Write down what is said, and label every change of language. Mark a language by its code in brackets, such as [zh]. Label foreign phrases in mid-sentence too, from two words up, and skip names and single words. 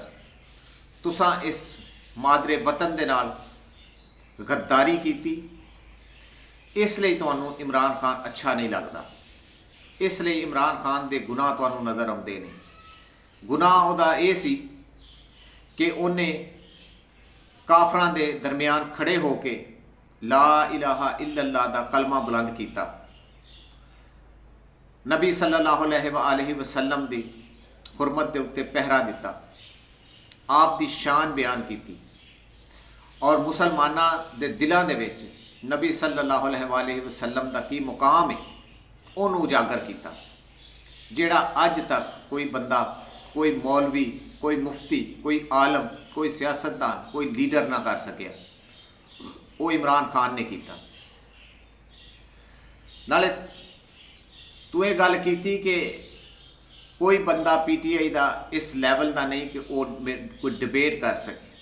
[pa] تساں اس مادرِ وطن دے نال غداری کی، اس لیے تہانوں عمران خان اچھا نہیں لگتا، اس لیے عمران خان دے گناہ تہانوں نظر آؤندے نے. گناہ اوہدا یہ سی کہ اونہاں کافراں دے درمیان کھڑے ہو کے [ar] لا إله إلا الله [pa] دا کلمہ بلند کیا, نبی [ar] صلی اللہ علیہ وسلم [pa] دی حرمت کے اُتے پہرا دتا، آپ دی شان بیان کی اور مسلماناں دے دلوں دے وچ نبی [ar] صلی اللہ علیہ وسلم [pa] دا کی مقام ہے اونہاں نے اجاگر کیا، جیہڑا اج تک کوئی بندہ، کوئی مولوی، کوئی مفتی، کوئی عالم، کوئی سیاستدان، کوئی لیڈر نہ کر سکیا، وہ عمران خان نے کیا. [ur] نالے تو یہ گل کی کہ کوئی بندہ PTI کا اس لیول کا نہیں کہ وہ کوئی ڈیبیٹ کر سکے.